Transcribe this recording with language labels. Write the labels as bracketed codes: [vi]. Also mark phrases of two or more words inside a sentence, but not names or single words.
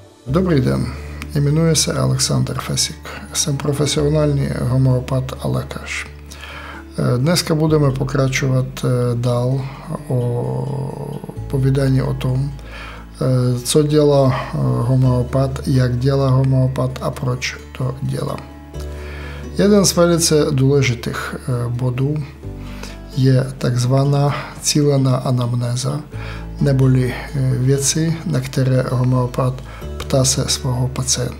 [uk] Добрий день, іменуюся Олександр Фесік. [cs] Jsem [uk] професіональний гомеопат [cs] a lékař. Dneska budeme pokračovat dál o povídání o tom, co dělá homeopat, jak dělá homeopat a proč to dělá. Jeden z velice důležitých bodů je takzvaná cílená anamnéza, neboli věci, na které homeopat ptá se svého pacienta.